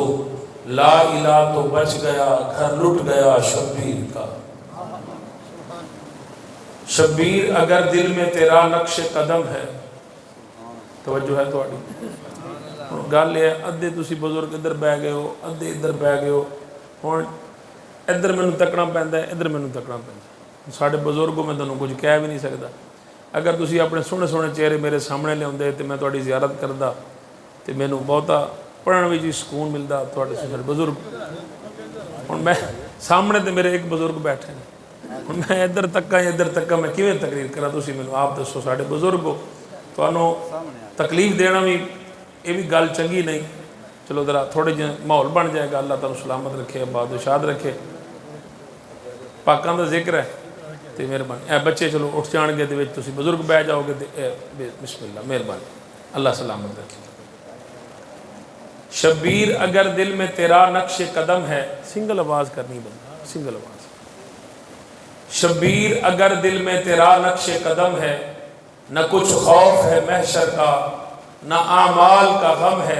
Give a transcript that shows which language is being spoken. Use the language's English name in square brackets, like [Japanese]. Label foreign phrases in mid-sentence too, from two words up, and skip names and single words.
[Urdu] لا الہ تو بچ گیا گھر لٹ گیا شبیر کا. شبیر اگر دل میں تیرا نقش قدم ہے. [Punjabi] توجہ ہے تھوڑی گل ہے. ادھے تسی بزرگ ادھر بہ گئے ہو ادھے ادھر بہ گئے ہو. ہوں ادھر مینوں تکنا پیندا ہے ادھر مینوں تکنا پیندا. ساڈے بزرگوں میں تانوں کچھ کہہ بھی نہیں سکدا. اگر تسی اپنے سونے سونے چہرے میرے سامنے لیاندے تے میں تہاڈی زیارت کردا تے مینوں بہتا پڑھن وچ ہی سکون ملدا. تھوڑے سارے بزرگ ہن میں سامنے تے میرے ایک بزرگ بیٹھے ہیں. ہن میں ادھر تکاں ادھر تکاں میں کیویں تقریر کراں؟ تسی مینوں آپ دسو. ساڈے بزرگ ہو تانوں تکلیف دینا بھی یہ بھی گل چنگی نہیں. چلو ذرا تھوڑے جہے ماحول بن جائے گا. اللہ تعالیٰ سلامت رکھے آباد و شاد رکھے. پاکاں دا ذکر ہے تے مہربانی. اے بچے چلو اٹھ جان گے تے تسی بزرگ بہ جاؤ گے تے بسم اللہ مہربانی. اللہ سلامت رکھے. [Urdu] شبیر اگر دل میں تیرا نقش قدم ہے. [Punjabi] سنگل آواز کرنی بندہ سنگل آواز. [Urdu] شبیر اگر دل میں تیرا نقش قدم ہے. نہ کچھ خوف ہے محشر کا نہ اعمال کا غم ہے.